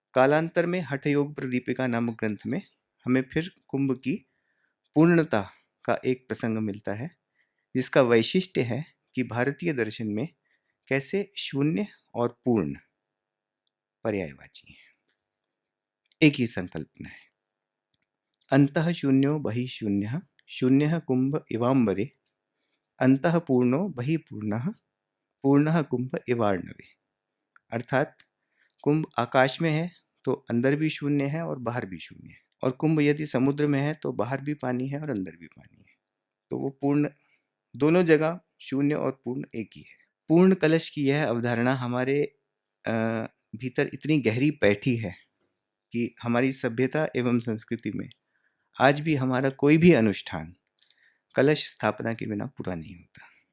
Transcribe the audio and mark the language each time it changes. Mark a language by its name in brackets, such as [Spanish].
[Hindi] कालांतर में हठ योग प्रदीपिका नामक ग्रंथ में हमें फिर कुंभ की पूर्णता का एक प्रसंग मिलता है, जिसका वैशिष्ट्य है कि भारतीय दर्शन में कैसे शून्य और पूर्ण पर्यायवाची है, एक ही संकल्पना है। [Sanskrit] अंतः शून्यो बहिः शून्यः शून्यः कुंभ इवांबरे अंतः पूर्णो बहिः पूर्णः पूर्णः कुंभ इवार्णवे। [Hindi] अर्थात कुंभ आकाश में है तो अंदर भी शून्य है और बाहर भी शून्य है, और कुंभ यदि समुद्र में है तो बाहर भी पानी है और अंदर भी पानी है। तो वो पूर्ण, दोनों जगह शून्य और पूर्ण एक ही है। पूर्ण कलश की यह अवधारणा हमारे भीतर इतनी गहरी बैठी है कि हमारी सभ्यता एवं संस्कृति में आज भी हमारा कोई भी अनुष्ठान कलश स्थापना के बिना पूरा नहीं होता।